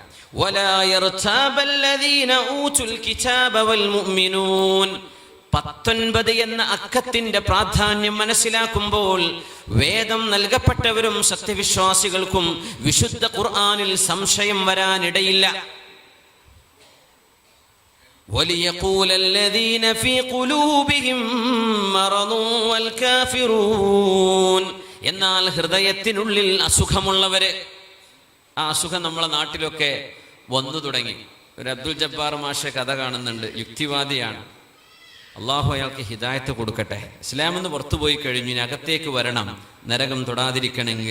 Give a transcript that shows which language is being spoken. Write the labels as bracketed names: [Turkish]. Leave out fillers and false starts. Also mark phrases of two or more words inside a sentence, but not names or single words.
[Arabic] ولا يرتاب الذين أوتوا الكتاب والمؤمنون. [Malayalam] 19 എന്ന അക്കത്തിന്റെ പ്രാധാന്യം മനസ്സിലാക്കുമ്പോൾ വേദം നൽകപ്പെട്ടവരും സത്യവിശ്വാസികൾക്കും വിശുദ്ധ ഖുർആനിൽ സംശയം വരാനിടയില്ല. [Arabic] وَلِيَقُولَ الَّذِينَ فِي قُلُوبِهِم مَّرَضٌ وَالْكَافِرُونَ. [Malayalam] എന്നാൽ ഹൃദയത്തിനുള്ളിൽ അസുഖമുള്ളവര്, ആ അസുഖം നമ്മളെ നാട്ടിലൊക്കെ വന്നു തുടങ്ങി. ഒരു അബ്ദുൽ ജബ്ബാർ മാഷ കഥ കാണുന്നുണ്ട്. യുക്തിവാദിയാണ്. അള്ളാഹു അയാൾക്ക് ഹിദായത്ത് കൊടുക്കട്ടെ. ഇസ്ലാം എന്ന് പുറത്തുപോയി കഴിഞ്ഞു, ഇനി അകത്തേക്ക് വരണം, നരകം തൊടാതിരിക്കണമെങ്കിൽ.